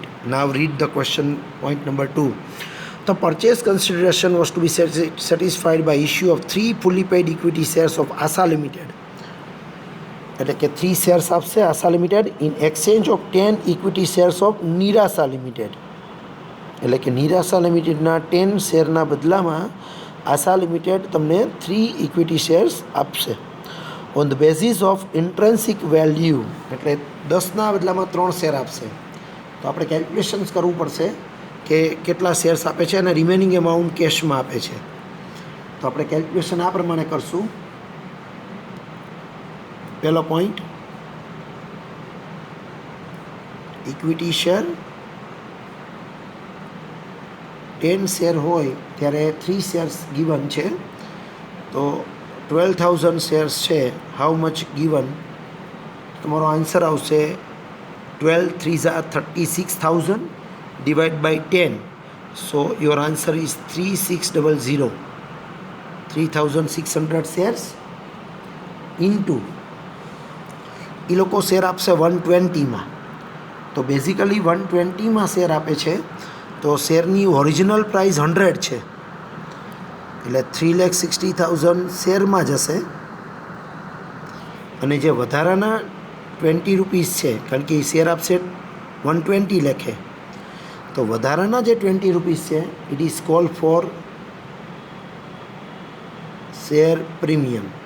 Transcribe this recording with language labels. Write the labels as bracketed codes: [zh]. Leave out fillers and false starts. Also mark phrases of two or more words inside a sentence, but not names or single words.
[en] Now read the question point number 2. The purchase consideration was to be satisfied by issue of 3 fully paid equity shares of ASA Limited. [gu] એટલે કે [en] 3 shares આપશે ASA Limited in exchange of 10 equity shares of Nirasa Limited. [gu] એટલે કે Nirasa Limitedના 10 શેરના બદલામાં ASA Limited તમને 3 [en] equity shares [gu] આપશે. [en] On the basis of intrinsic value, [gu] એટલે 10ના બદલામાં 3 શેર આપશે. તો આપણે કેલ્ક્યુલેશન્સ કરવું પડશે કે કેટલા શેર્સ આપે છે અને [en] remaining amount [gu] કેશમાં આપે છે. તો આપણે કેલ્ક્યુલેશન આ પ્રમાણે કરશું. પહેલો પોઈન્ટ, [en] equity share [gu] 10 શેર હોય ત્યારે 3 [en] shares given [gu] છે. તો 12,000 શેર્સ છે. [en] how much given? [gu] તમારો આન્સર આવશે 12 3 36,000 [en] divided by [gu] 10. [en] So your answer is 3600. 3,600 shares into [gu] એ લોકો શેર આપશે 120માં. તો બેઝિકલી 120માં શેર આપે છે. તો શેરની [en] original price [gu] 100 છે. એટલે 3,60,000 શેરમાં જશે અને જે વધારાના 20 રૂપીસ છે, કારણ કે એ શેર આપશે 120 લેખે, તો વધારાના જે 20 રૂપીસ છે [en] it is call for share premium.